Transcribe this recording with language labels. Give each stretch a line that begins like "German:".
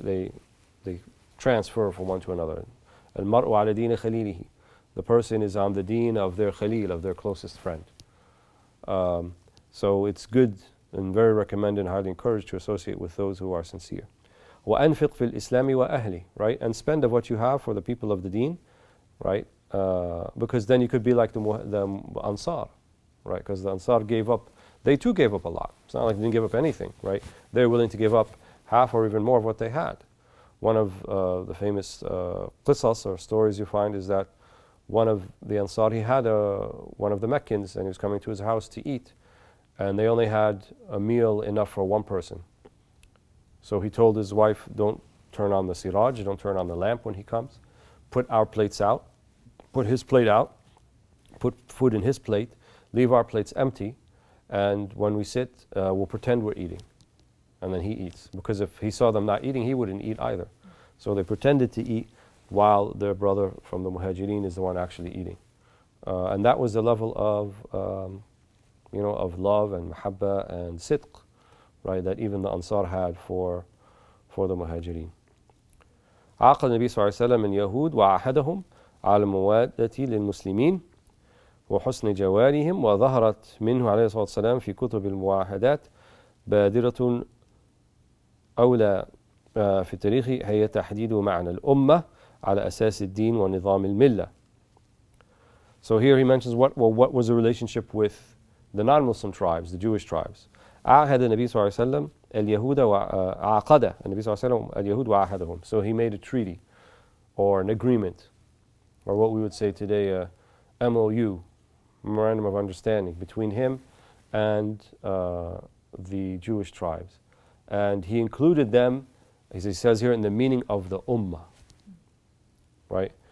English: They transfer from one to another.
Arabic: الْمَرْءُ عَلَى دِينِ خَلِيلِهِ.
English: The person is on the deen of their khalil, of their closest friend. So it's good and very recommended and highly encouraged to associate with those who are sincere.
Arabic: وَأَنْفِقْ فِي الْإِسْلَامِ وَأَهْلِ, right?
English: And spend of what you have for the people of the deen, right? Because then you could be like the Ansar, right? Because the Ansar gave up, they too gave up a lot. It's not like they didn't give up anything, right? They're willing to give up half or even more of what they had. One of the famous qisas or stories you find is that one of the Ansar, he had one of the Meccans, and he was coming to his house to eat, and they only had a meal enough for one person. So he told his wife, don't turn on the siraj, don't turn on the lamp when he comes. Put our plates out, put his plate out, put food in his plate, leave our plates empty, and when we sit, we'll pretend we're eating. And then he eats. Because if he saw them not eating, he wouldn't eat either. So they pretended to eat while their brother from the Muhajirin is the one actually eating. And that was the level of, of love and mahabba and sidq, right, that even the Ansar had for the Muhajirin.
Arabic: عاقد النبي صلى الله عليه وسلم اليهود وعاهدهم على الموادة للمسلمين وحسن جوارهم وظهرت منه عليه الصلاة والسلام في كتب المعاهدات بادرة أولى في التاريخ هي تحديد معنى الأمة على أساس الدين ونظام الملة.
English: So here he mentions what was the relationship with the non-Muslim tribes, the Jewish tribes.
Arabic: عاهد النبي صلى الله عليه وسلم اليهود وعاقد النبي صلى الله عليه وسلم اليهود وعاهدهم.
English: So he made a treaty or an agreement, or what we would say today a MOU, Memorandum of Understanding, between him and the Jewish tribes. And he included them, as he says here, in the meaning of the Ummah, right?